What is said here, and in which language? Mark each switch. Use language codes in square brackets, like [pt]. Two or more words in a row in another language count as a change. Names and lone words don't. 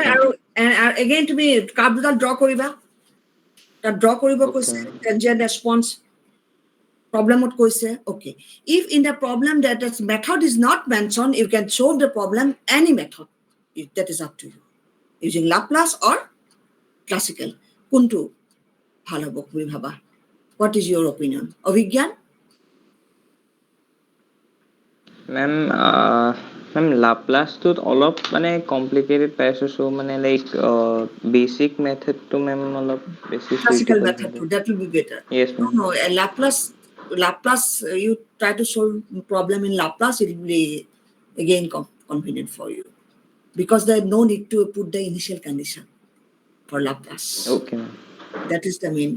[en] Yes, ma'am. And again [as] তুমি কাৰ্ভ দুডাল ড্ৰ কৰিবা। তাত ড্ৰ কৰিব [en] Okay, [as] কৈছে, [en] ma'am. transient response. [as] Problemot কৈছে, [en] okay. If in the problem that its method is not mentioned, you can solve the problem any method. That is up to you. Using Laplace or classical. [as] কোনটো ভাল হ'ব তুমি ভাবা? [en] What is your opinion? অভিজ্ঞান? Ma'am, ma'am, [as] Laplace-টোত অলপ মানে complicated পাইছো, so মানে [en] like basic method [as] টো ma'am অলপ বেছি [en] Classical suitable method [as] হ'ব। [en] too, that will be better. Yes, No, ma'am. no, a Laplace Laplace, you try to solve problem in Laplace, it will be again convenient for you because there is no need to put the initial condition for Laplace. Okay, ma'am. That is the main.